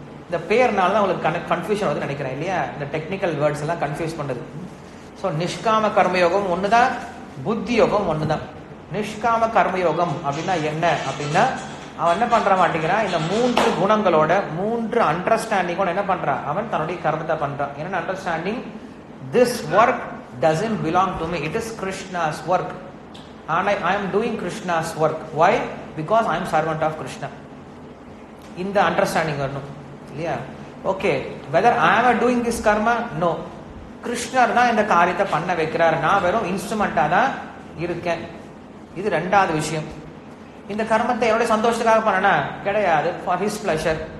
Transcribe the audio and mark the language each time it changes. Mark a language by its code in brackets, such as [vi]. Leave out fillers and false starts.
[ta] இந்த பேர்னால தான் உங்களுக்கு கன்ஃபியூஷன் வந்து நினைக்கிறேன் இல்லையா? இந்த டெக்னிக்கல் வேர்ட்ஸ் எல்லாம் கன்ஃபியூஸ் பண்றது. ஸோ நிஷ்காம கர்மயோகம் ஒண்ணுதான், புத்தி யோகம் ஒண்ணுதான். நிஷ்காம கர்மயோகம் அப்படின்னா என்ன அப்படின்னா, அவன் என்ன பண்ற மாட்டேங்கிறான், இந்த 3 குணங்களோட 3 அண்டர்ஸ்டாண்டிங்கோட என்ன பண்றான், அவன் தன்னுடைய கர்மத்தை பண்றான். என்ன understanding? [en] This work doesn't belong to me, it is Krishna's work and I am doing Krishna's work. Why? Because I am servant of Krishna. [ta] இந்த அண்டர்ஸ்டாண்டிங் வரணும் இல்லையா? Okay, [en] whether I am doing this karma? [ta] No, கிருஷ்ணர் தான் இந்த காரியத்தை பண்ண வைக்கிறார், நான் வெறும் இன்ஸ்ட்ருமெண்டா தான் இருக்கேன். இது ரெண்டாவது விஷயம். இந்த கர்மத்தை என்னுடைய சந்தோஷத்துக்காக பண்ணனா கிடையாது, [en] for his pleasure.